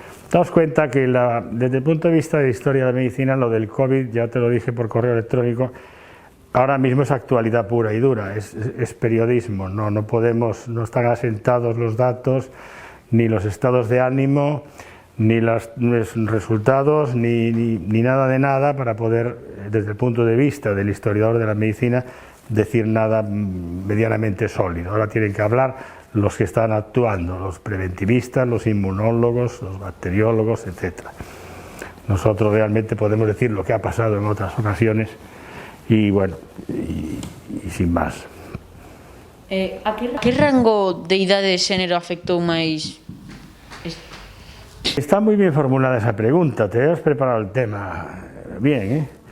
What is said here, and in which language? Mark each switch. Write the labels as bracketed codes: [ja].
[es] Daos cuenta que desde el punto de vista de la historia de la medicina, lo del COVID, ya te lo dije por correo electrónico, ahora mismo es actualidad pura y dura, es periodismo, no están asentados los datos, ni los estados de ánimo, ni los resultados, ni nada de nada para poder, desde el punto de vista del historiador de la medicina, decir nada medianamente sólido. Ahora tienen que hablar los que están actuando, los preventivistas, los inmunólogos, los bacteriólogos, etc. Nosotros realmente podemos decir lo que ha pasado en otras ocasiones y bueno, y sin más. [gl] A que rango de idade e xénero afectou máis? [es] Está muy bien formulada esa pregunta, te has preparado el tema bien, ¿eh?